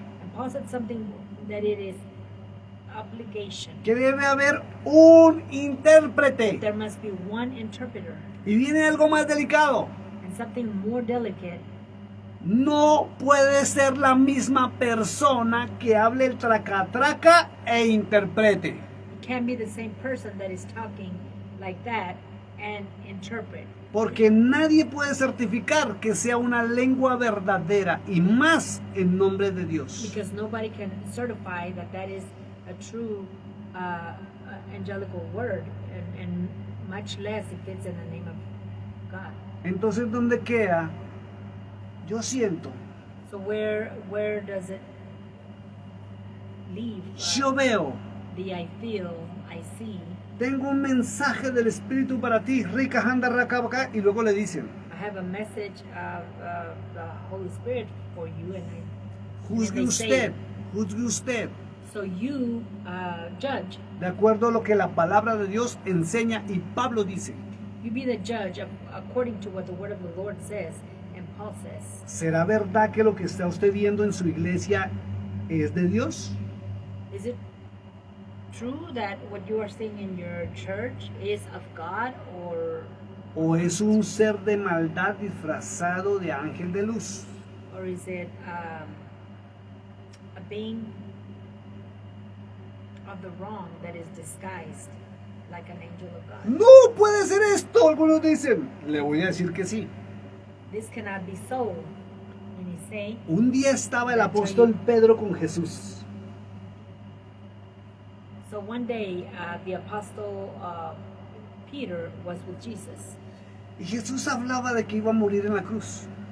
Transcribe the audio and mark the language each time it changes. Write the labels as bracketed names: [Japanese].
[English] And Paul said something that it is obligation. [Spanish] que debe haber un intérprete. [English] There must be one interpreter. [Spanish] Y viene algo más delicado. [English] And something more delicate, [Spanish] No puede ser la misma persona que hable el traca-traca e interprete. [English] it can't be the same person that is talking like that and interpret. [Spanish] Porque nadie puede certificar que sea una lengua verdadera y más en nombre de Dios. [English] Because nobody can certify that that is a true angelical word, and much less if it's in the name of God. [Spanish] Entonces, ¿dónde queda? Yo siento, [English] So where does it leave? [Spanish] yo veo, [English] I feel, I see. [Spanish] tengo un mensaje del Espíritu para ti, rica anda racabaca, y luego le dicen, [English] I have a message of the Holy Spirit for you, and [Spanish] juzgue [English] they say- [Spanish] usted, juzgue usted, [English] so you judge. [Spanish] de acuerdo a lo que la palabra de Dios enseña y Pablo dice. [English] You be the judge according to what the word of the Lord says and Paul says. [Spanish] ¿Será verdad que lo que está usted viendo en su iglesia es de Dios? [English] Is it true that what you are seeing in your church is of God, [Spanish] ¿O es un ser de maldad disfrazado de ángel de luz? [English] or is it a being of the wrong that is disguised like an angel of God? [Spanish] No puede ser esto, algunos dicen. Le voy a decir que sí. [English] This cannot be so. And he's saying, [Spanish] Un día estaba el apóstol Pedro con Jesús. [English] so one day the apostle Peter was with Jesus, [Spanish] Y Jesús hablaba de que iba a morir en la cruz.